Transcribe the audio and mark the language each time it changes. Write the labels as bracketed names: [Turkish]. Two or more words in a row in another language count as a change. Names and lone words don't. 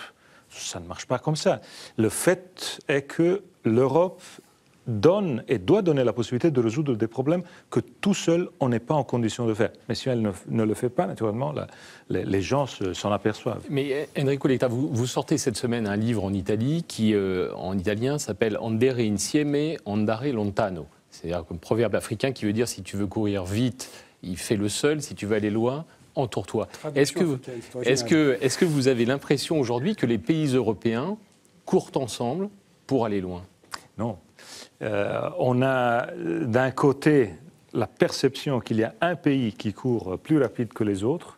[French] Ça ne marche pas comme ça. Le fait est que l'Europe donne et doit donner la possibilité de résoudre des problèmes que tout seul, on n'est pas en condition de faire. Mais si elle ne le fait pas, naturellement, les gens s'en aperçoivent. Mais Enrico Letta, vous sortez cette semaine un livre en Italie qui, en italien, s'appelle « [Italian] Andare insieme, andare lontano ». [French] C'est-à-dire un proverbe africain qui veut dire « si tu veux courir vite, fais-le seul, si tu veux aller loin ». Entoure-toi. Est-ce que vous avez l'impression aujourd'hui que les pays européens courent ensemble pour aller loin? Non. On a d'un côté la perception qu'il y a un pays qui court plus rapide que les autres.